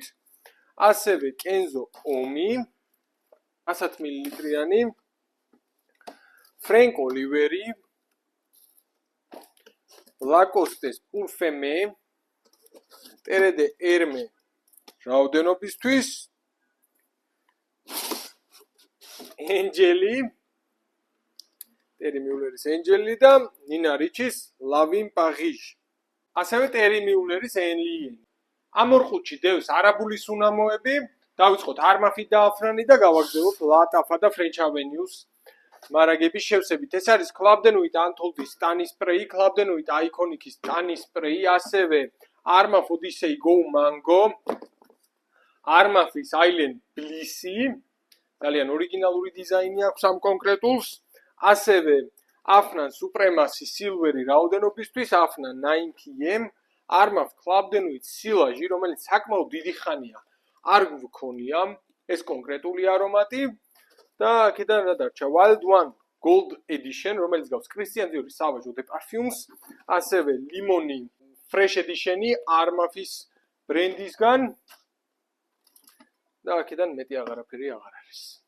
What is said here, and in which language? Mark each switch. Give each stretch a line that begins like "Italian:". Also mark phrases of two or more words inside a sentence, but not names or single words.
Georgian: ასევე Kenzo Omi 100 მლ-იანი, Frank Oliveri, Lacoste-ს Parfumé, Terre de Hermé რაოდენობისთვის, Angeli, Terry Muller-ის Angeli და Nina Ricci-ს Love in Paris. ასევე Terry Muller-ის Enlien. ამ ორ ყუთში დევს არაბული სუნამოები, დავიწყოთ Armani და Afrani და გავაგრძელოთ Latafa და French Avenue-ს მარაგების შევსებით. ეს არის Club de Nuit Untold-ის Tanny Spray, Club de Nuit Iconic-ის Tanny Spray, ასევე Armani Odyssey Go Mango, Armani Island Bliss-ი, ძალიან ორიგინალური დიზაინი აქვს ამ კონკრეტულს, ასევე Afnan Supremacy Silver-ი რაოდენობისთვის, Afnan 9PM, Armani Club de Nuit Silage, რომელიც საკმაოდ დიდი ხანია არ გვქონია, ეს კონკრეტული არომატი და აქედან რა დარჩა Wild One Gold Edition, რომელიც გავს Christian Dior-ის Sauvage Eau de Parfums, ასევე Limoni Fresh Edition-ი Armani-ის ბრენდისგან და აქედან მეტი აღარაფერი აღარ არის.